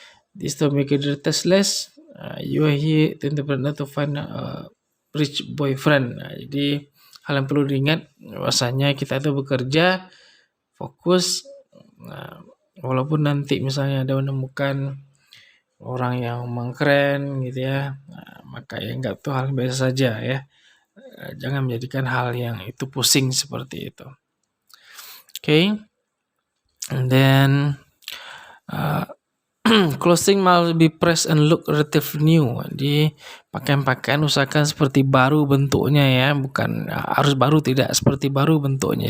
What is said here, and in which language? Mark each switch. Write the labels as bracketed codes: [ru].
[en] This to make it tasteless. You are here to interpret to find a rich boyfriend. [id] Jadi hal yang perlu diingat bahwasanya kita itu bekerja fokus. Walaupun nanti misalnya ada menemukan orang yang memang keren gitu ya, maka ya enggak, tuh hal biasa saja ya. Jangan menjadikan hal yang itu pusing seperti itu. [en] Okay, and then clothing must be fresh and look relatively new. [id] Jadi pakaian-pakaian usahakan seperti baru bentuknya ya, bukan harus baru, tidak, seperti baru bentuknya.